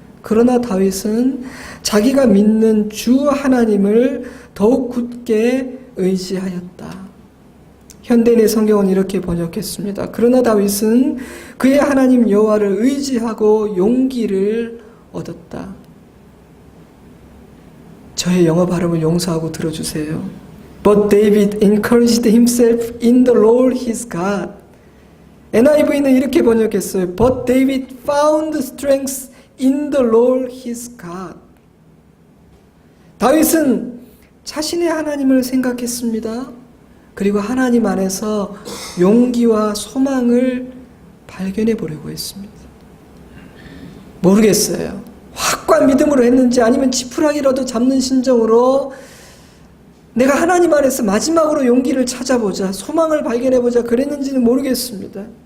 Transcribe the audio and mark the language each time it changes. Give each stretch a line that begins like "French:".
Korean: 그러나 다윗은 자기가 믿는 주 하나님을 더욱 굳게 의지하였다. 현대인의 성경은 이렇게 번역했습니다. 그러나 다윗은 그의 하나님 여호와를 의지하고 용기를 얻었다. 저의 영어 발음을 용서하고 들어주세요.
English: But David encouraged himself in the Lord his God.
Korean: NIV는 이렇게 번역했어요.
English: But David found strength in the Lord his God.
Korean: 다윗은 자신의 하나님을 생각했습니다. 그리고 하나님 안에서 용기와 소망을 발견해 보려고 했습니다. 모르겠어요. 확고한 믿음으로 했는지 아니면 지푸라기라도 잡는 심정으로 내가 하나님 안에서 마지막으로 용기를 찾아보자, 소망을 발견해보자 그랬는지는 모르겠습니다.